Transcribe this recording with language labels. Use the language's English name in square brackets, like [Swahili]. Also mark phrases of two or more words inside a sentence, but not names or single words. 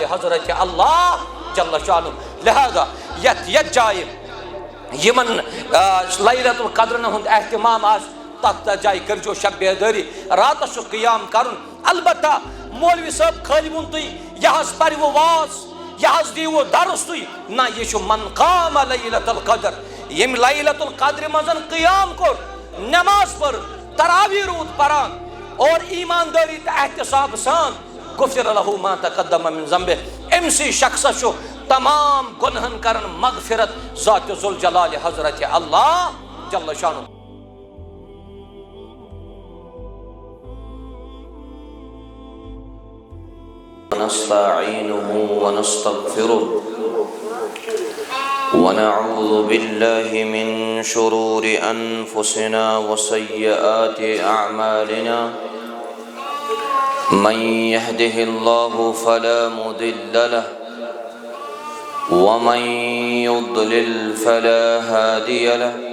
[Kashmiri] حضرت اللہ جل شانہ لہذا یتھ جایہِ یمن لیلۃ القدرن ہُنٛد اہتمام آسہِ تتھ جایہِ کٔرزیٚو شب بیدٲری راتس چھُ قیام کرُن البتہ مولوی صٲب خٲلی ووٚن تُہۍ یہِ حظ پرِوٕ واز یہِ حظ دیٖوٕ درس تُہۍ نہ یہِ چھُ [Arabic] من قام لیلۃ القدر [Kashmiri] ییٚمہِ لیلۃ القدرِ منٛز قیام کوٚر نٮ۪ماز پٔر تراویح روٗد پران اور ایماندٲری تہٕ احتساب سان [Arabic] غفر لہو ما تقدم من ذنبہ [Kashmiri] امسی شخصس چھُ تمام گنہن کرن مغفرت ذات ذوالجلال حضرت اللہ جل شانہ [Arabic] ونستعينه ونستغفره ونعوذ بالله من شرور أنفسنا وسيئات أعمالنا من يهده الله فلا مضل له ومن يضلل فلا هادي له